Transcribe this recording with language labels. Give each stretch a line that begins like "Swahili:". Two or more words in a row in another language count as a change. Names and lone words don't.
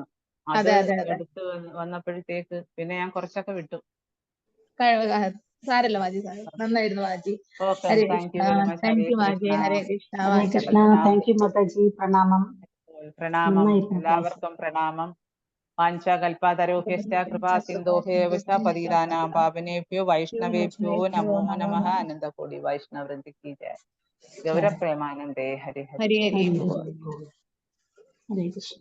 Malayalam: അത് എടുത്ത് വന്നപ്പോഴത്തേക്ക് പിന്നെ ഞാൻ കുറച്ചൊക്കെ വിട്ടു. സാരല്ല മാജി, നന്നായിരുന്നു മാജി.
English: okay, thank you very much. thank you മാജി.
Sanskrit: ഹരേ കൃഷ്ണ.
English: thank you മാതാജി. പ്രണാമം.
Malayalam: എല്ലാവർക്കും പ്രണാമം.
Sanskrit: വാഞ്ചകൽപതരോഹ്യശ്ച കൃപാ സിന്ധോഹേവ പതിതാനാം പാവനേഭ്യോ വൈഷ്ണവേഭ്യോ നമോ നമഃ. അനന്തകോടി വൈഷ്ണവവൃന്ദ കി ജയ. ഗൗരപ്രേമാനന്ദേ ഹരി ഹരി. ഹരി ഹരി. ഹരേ കൃഷ്ണ.